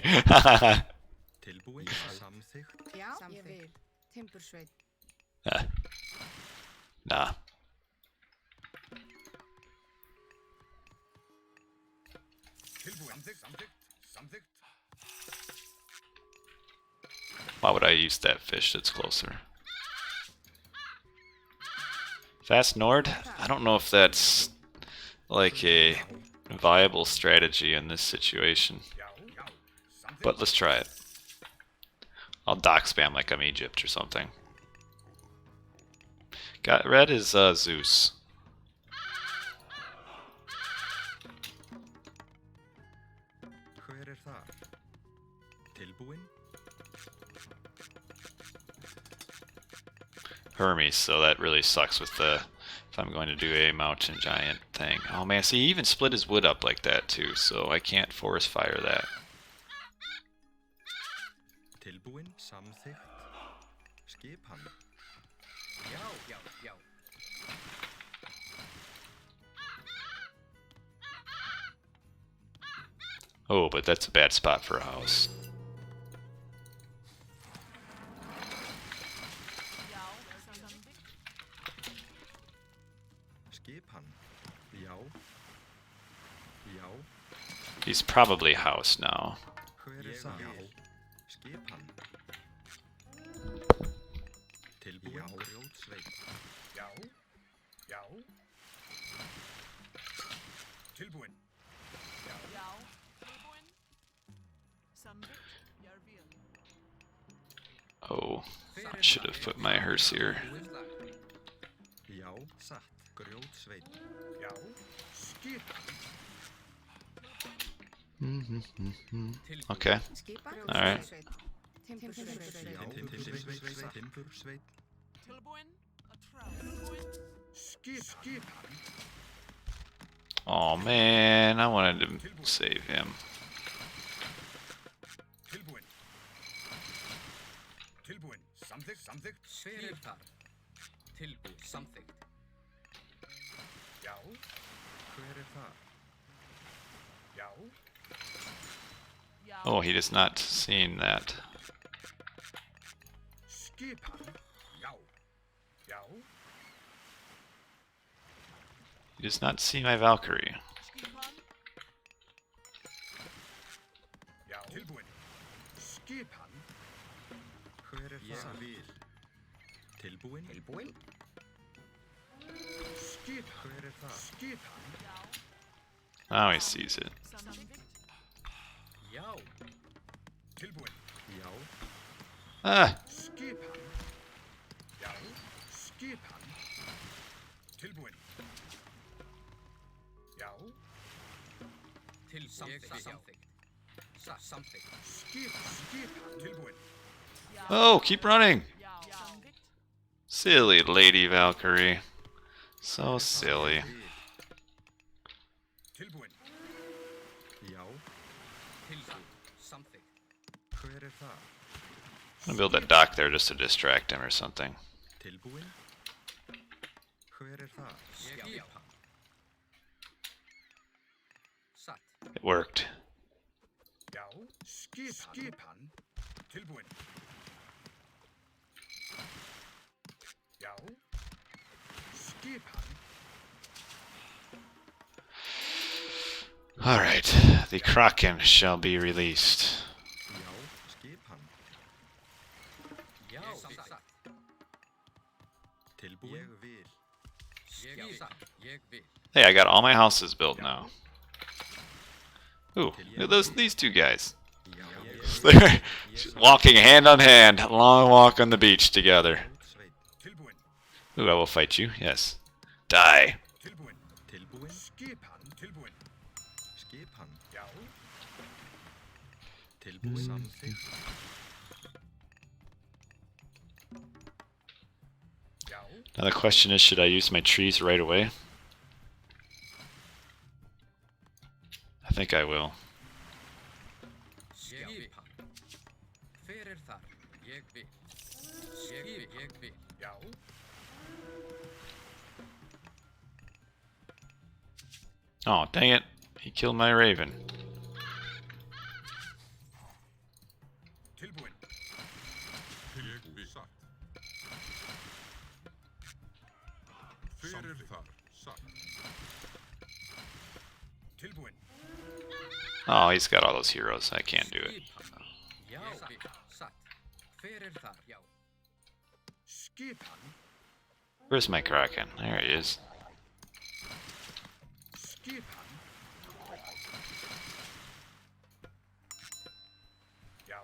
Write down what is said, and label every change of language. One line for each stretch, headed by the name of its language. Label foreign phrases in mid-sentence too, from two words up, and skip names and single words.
Icelandic: Tilbúin, samþykkt. Já, ég vil. Timbursveit. Nah.
English: Why would I use that fish that's closer? Fast Nord? I don't know if that's like a viable strategy in this situation. But let's try it. I'll dock spam like I'm Egypt or something. Got red is Zeus.
Icelandic: Hver þar? Tilbúin?
English: Hermes, so that really sucks with the if I'm going to do a mountain giant thing. Oh man, see, he even split his wood up like that too, so I can't forest fire that.
Icelandic: Tilbúin, samþykkt. Skipan. Já, já, já.
English: Oh, but that's a bad spot for a house.
Icelandic: Já, samþykkt. Skipan. Já. Já.
English: He's probably house now.
Icelandic: Hver þar? Já. Skipan. Tilbúin, grjótsveit. Já, já. Tilbúin. Já. Tilbúin. Samþykkt. Ég vil.
English: Oh, I should have put my hearse here.
Icelandic: Já, satt. Grjótsveit. Já, skipan. Okay. Skipa. Alright. Timbursveit. Já, timbursveit. Timbursveit. Tilbúin. Að trá. Tilbúin. Skipan.
English: Oh man, I wanted to save him.
Icelandic: Tilbúin. Tilbúin. Samþykkt, samþykkt. Hver þar? Tilbúin. Samþykkt. Já, Hver þar? já. Já.
English: Oh, he does not seen that.
Icelandic: Skipan. Já, já.
English: He does not see my Valkyrie.
Icelandic: Skipan. Já. Tilbúin. Skipan. Hver þar? Ég vil. Tilbúin. Tilbúin. Skipan. Hver þar? Skipan.
English: Now he sees it.
Icelandic: Samþykkt. Já. Tilbúin. Já. Ah, Skipan. Já, skipan. Tilbúin. Já, Til samþykkt. Samþykkt. Samþykkt. skipan. Tilbúin.
English: oh, keep running.
Icelandic: Já. Samþykkt.
English: Silly Lady Valkyrie. So silly.
Icelandic: Tilbúin. Já. Tilbúin. Samþykkt. Hver þar?
English: I'm gonna build that dock there just to distract him or something.
Icelandic: Tilbúin. Hver þar? Skipan. Satt.
English: It worked.
Icelandic: Já, skipan. Tilbúin. Já, skipan.
English: Alright, the Kraken shall be released.
Icelandic: Já. Skipan. Já. Satt. Tilbúin. Ég vil. Ég satt. Ég vil.
English: Hey, I got all my houses built now. Ooh, look at these two guys.
Icelandic: Já.
English: They're walking hand on hand, long walk on the beach together.
Icelandic: Grjótsveit. Tilbúin.
English: Ooh, I will fight you, yes. Die.
Icelandic: Tilbúin. Tilbúin. Skipan. Tilbúin. Skipan. Já, Tilbúin. Samþykkt. Já.
English: Now the question is, should I use my trees right away? I think I will.
Icelandic: Skipan. Hver þar? Ég vil. Ég vil. Já.
English: Oh, dang it. He killed my raven.
Icelandic: Tilbúin. Ég vil. Satt. Hver þar? Satt. Tilbúin.
English: Oh, he's got all those heroes. I can't do it.
Icelandic: Skipan. Já. Satt. Hver þar? Já. Skipan.
English: Where's my Kraken? There he is.
Icelandic: Skipan. Já.